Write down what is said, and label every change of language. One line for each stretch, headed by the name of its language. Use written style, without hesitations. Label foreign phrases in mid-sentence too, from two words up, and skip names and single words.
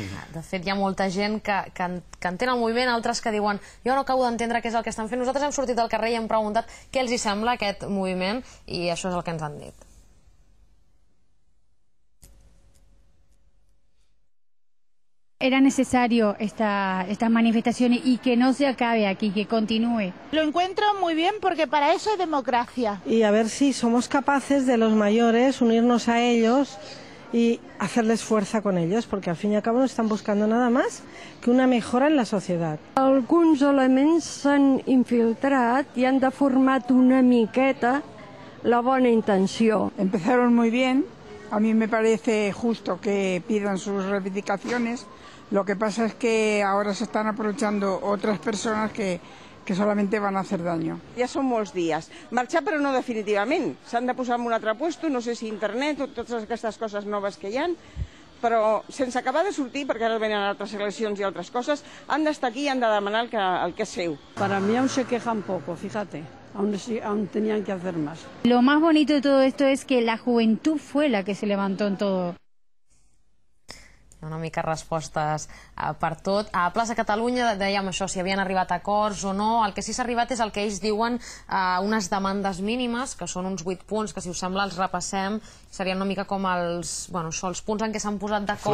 Catalan: De fet, hi ha molta gent que entén el moviment, altres que diuen jo no acabo d'entendre què és el que estan fent. Nosaltres hem sortit al carrer i hem preguntat què els hi sembla aquest moviment, i això és el que ens han dit.
Spanish: Era necesario estas manifestaciones y que no se acabe aquí, que continúe. Lo encuentro muy bien porque para eso hay democracia. Y a ver si somos capaces de los mayores unirnos a ellos y hacerles fuerza con ellos, porque al fin y al cabo no están buscando nada más que una mejora en la sociedad.
Catalan: Alguns elements s'han infiltrat i han deformat una miqueta la bona intenció.
Spanish: Empezaron muy bien, a mí me parece justo que pidan sus reivindicaciones, Lo que pasa es que ahora se están aprovechando otras personas que solamente van a hacer daño.
Catalan: Ja són molts dies. Marxar però no definitivament. S'han de posar en un altre lloc, no sé si internet o totes aquestes coses noves que hi ha, però sense acabar de sortir, perquè ara venen altres eleccions i altres coses, han d'estar aquí i han de demanar el que és seu.
Spanish: Para mí aún se quejan poco, fíjate, aún tenían que hacer más. Lo más bonito de todo esto es que la juventud fue la que se levantó en todo.
Catalan: Una mica respostes per tot. A Plaça Catalunya dèiem això, si havien arribat a acords o no. El que sí s'ha arribat és el que ells diuen unes demandes mínimes, que són uns 8 punts, que si us sembla els repassem. Serien una mica com els punts en què s'han posat d'acord.